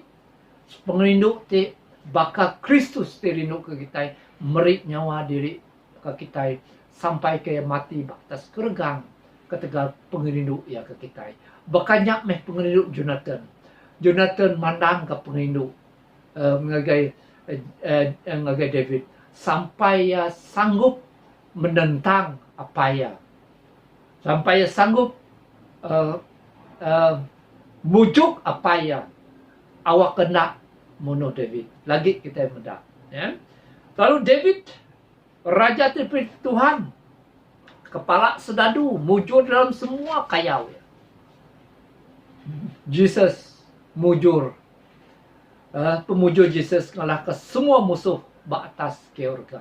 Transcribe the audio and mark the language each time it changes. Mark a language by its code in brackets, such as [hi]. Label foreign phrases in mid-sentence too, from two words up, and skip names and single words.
[iba] Pengerindu ti baka Kristus ti rindu ke kita meri nyawa diri ke kita sampai ke mati batas keregang ketegal pengerindu ya ke kita. Bakanya meh pengerindu Jonathan. Jonathan mandang ke pengerindu ngagai David sampai ya sanggup menentang apa ya, sampai ya sanggup mujuk apa ya awak kena bunuh David. Lagi kita mendak ya. Lalu David raja terpilih Tuhan, kepala sedadu, mujur dalam semua kayau ya. Jesus mujur, pemujur Jesus kalah ke semua musuh batas keurga.